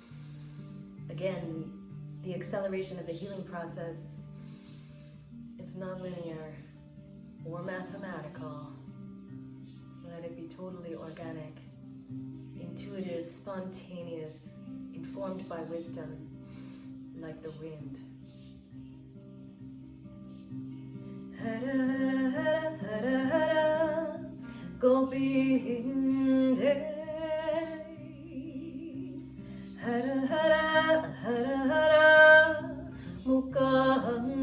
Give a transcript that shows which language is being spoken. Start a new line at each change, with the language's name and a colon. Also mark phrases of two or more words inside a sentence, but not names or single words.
English: Again, the acceleration of the healing process is not linear or mathematical. Let it be totally organic, intuitive, spontaneous, informed by wisdom, like the wind.
Sanskrit: Hara hara hara hara Gopinde Hara hara hara hara Mukande